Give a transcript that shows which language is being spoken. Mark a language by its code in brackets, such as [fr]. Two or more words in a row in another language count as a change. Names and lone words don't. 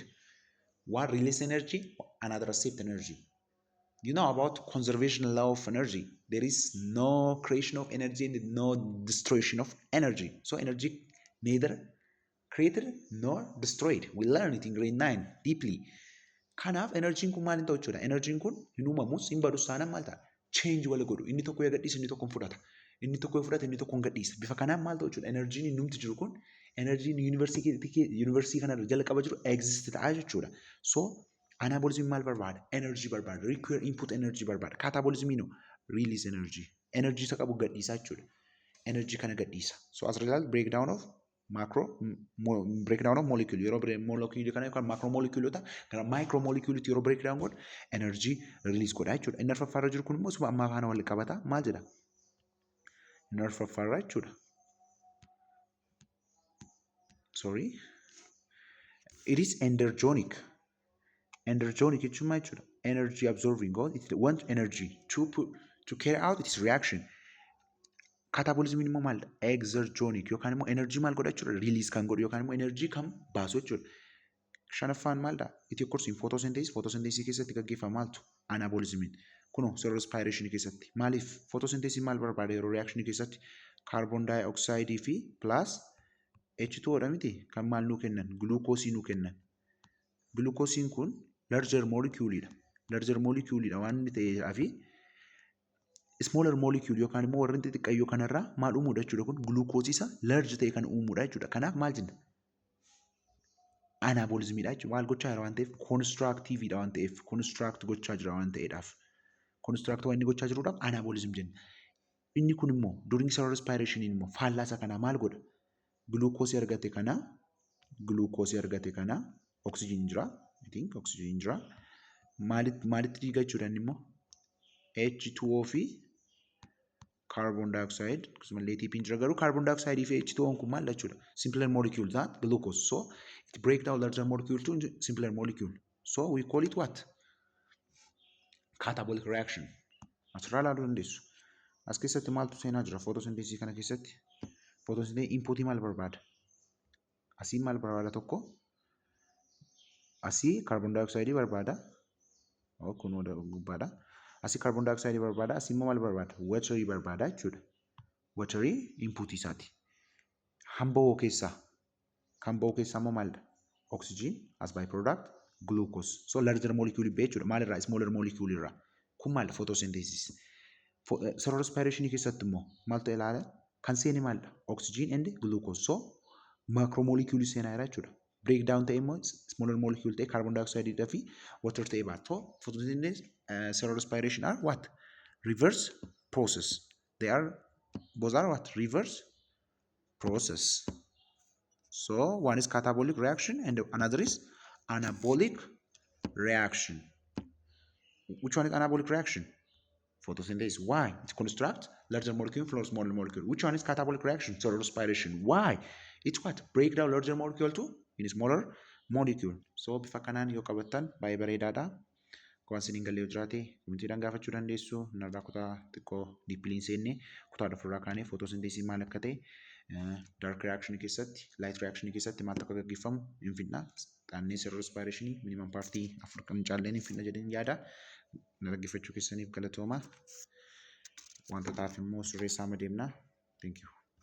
[en] One release energy, another accept energy. You know about conservation law of energy. There is no creation of energy and no destruction of energy. So energy neither created nor destroyed. We learn it in grade 9 deeply. [om] Kanaaf enerjiin kun maal hin ta'u jechuudha. Enerjiin kun hin uumamus hin badus taanaan maal ta'a? Change wal godhu. Inni tokko yoo gadhiisa inni tokko hin fudhata. Inni tokko yoo fudhata inni tokko hin gadhiisa. Bifa kanaan maal ta'u jechuudha. Enerjiin innumti jiru kun enerjiin yuunivarsiitii kana jala qaba jiru exist ta'a jechuudha. So anabolism maal barbaada? Energy barbaada. [en] Require input energy barbaada. Catabolism no release energy. [om] Energy isa qabu gadhiisa jechuudha. Energy kana gadhiisa. [en] So as a result breakdown of breakdown of molecule. [om] Yeroo molecule kana yookaan macromolecule gara micromolecule yeroo breakdown godhu [en] energy release [om] godha jechuudha. Inni arfaffaarra jiru kun immoo suma ammaa faana wal qabata. Maal jedha? Inni arfaffaarra jechuudha. [en] Sorry. It is endergonic. [om] Endergonic jechuun maal jechuudha? [en] Energy absorbing God. It wants energy to carry out its reaction. [om] Catabolism immoo maal? Exergonic yookaan immoo energy maal godha jechuudha? Release kan godhu yookaan immoo energy kan baasu jechuudha. Shanaffaan maal dha? [en] It occurs in photosynthesis. [om] Photosynthesis keessatti gaggeeffama maaltu? Anabolismiin. Kunoo [en] cellular respiration [om] keessatti. Maaliif? Photosynthesis maal barbaada yeroo reaction keessatti? [en] Carbon dioxide [om] fi plus H2O dha miti? Kan maal nuu kennan? Glucose nuu kennan. Glucose kun [en] larger molecule [om] dha. [en] Larger molecule [om] dha waan inni ta'eedhaa fi [en] smaller molecule [om] yookaan immoo warreen xixiqqayyoo kanarraa maal uumuudha jechuudha kun glucose isa large ta'e kan uumuudha jechuudha. Kanaaf maal jenna? Anabolismiidha jechuudha. Maal gochaa jira waan ta'eef constructiveidha waan ta'eef construct gochaa jira waan ta'eedhaaf. Construct waan inni gochaa jiruudhaaf anabolism jenna. Inni kun immoo [en] during cellular respiration [om] immoo faallaa kanaa maal godha? Glucose argate kana oxygen jira. [en] I think [om] oxygen jira. Maalitti dhiiga jechuudha inni immoo H2O fi [en] carbon dioxide [om] akkasumallee ATP jira garuu [en] carbon dioxide [om] fi H2O kun maal jechuudha? [en] Simpler molecule that glucose. So it breaks down larger molecule to simpler molecule. So we call it what? Catabolic reaction. [om] Asirraa ilaaluu dandeessu. As keessatti maaltu seenaa jira? Photosynthesis kana keessatti. Photosynthesis inputii maal barbaada? Asii maal barbaada tokko? Asii [en] carbon dioxide [om] barbaada. Kun gubbaadha. Asii [en] carbon dioxide [om] barbaada. Asii immoo maal barbaada? Watery barbaada jechuudha. Watery input isaati. Hamba'oo keessaa. Kan ba'oo keessaa immoo maalidha? [en] Oxygen as byproduct glucose. So larger molecule [om] ba'e jechuudha. Maalirraa? [en] Smaller molecule irraa. [om] Kun maalidha? Photosynthesis. [en] Cellular respiration [om] keessatti immoo maal ta'e ilaala? Kan seeni maalidha? [en] Oxygen and glucose. [om] So macromolecule seenaa jira jechuudha. Breakdown ta'e immoo [en] smaller molecule [om] ta'e [en] carbon dioxide [om] fi water ta'e baatu. [en] Photosynthesis cellular respiration are what? Reverse process. They are both are what? Reverse process. So one is catabolic reaction and another is anabolic reaction. Which one is anabolic reaction? Photosynthesis. Why? It constructs larger molecule from smaller molecule. Which one is catabolic reaction? Cellular respiration. Why? It's what? Break down larger molecule to in smaller molecule. [om] So bifa kanaan yoo qabattan baay'ee bareedaadha. Waan isiniin galee jiraate komitiidhaan gaafachuu dandeessu. Narraa kutaa xiqqoo diippiliin seenne kutaa ofirraa kaanee photosynthesis maal akka ta'e [en] dark reaction [om] keessatti [en] light reaction [om] keessatti maal akka gaggeeffamu hin finna. Xaannee [en] cellular respiration minimum [om] partii 4 kan caalleen hin finna jedheen yaada. Dhaggeeffachuu keessaniif galatooma. Wantootaaf immoo sirreessaa deemna. [en] Thank you.